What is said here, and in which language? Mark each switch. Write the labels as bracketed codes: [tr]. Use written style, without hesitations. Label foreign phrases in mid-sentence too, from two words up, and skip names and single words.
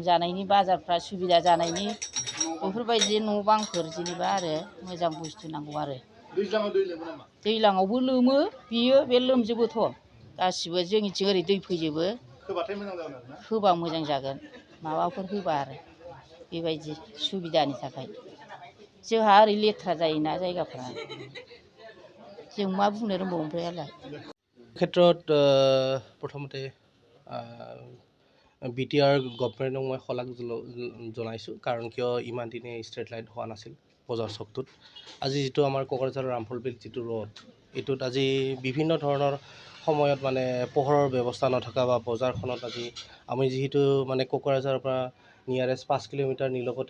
[brx] जानायनि बाजारफ्रा सुबिदा जानायनि बेफोरबायदि न' बांफोर जेनेबा आरो मोजां बुस्थु नांगौ आरो दैज्लाङावबो लोमो बियो बे लोमजोबोथ' गासिबो जोंनिथिं ओरै दै फैजोबो होबा मोजां जागोन माबाफोर होबा आरो बेबायदि सुबिदानि थाखाय जोंहा ओरै लेथ्रा जायोना जायगाफ्रा जों मा बुंनो रोंबावो ओमफ्राय [as] ক্ষেত্ৰত প্ৰথমতে বিটিআৰ গভৰ্ণমেণ্টক মই শলাগ জনাইছোঁ কাৰণ কিয় ইমান দিনে [en] street light [as] হোৱা নাছিল বজাৰ চকটোত আজি যিটো আমাৰ কোকৰাঝাৰৰ ৰামফলবিল যিটো ৰোড এইটোত আজি বিভিন্ন ধৰণৰ সময়ত মানে পোহৰৰ ব্যৱস্থা নথকা বা বজাৰখনত আজি আমি যিহেতু মানে কোকৰাঝাৰৰ পৰা নিয়াৰেষ্ট 5 কিলোমিটাৰ নিলগতে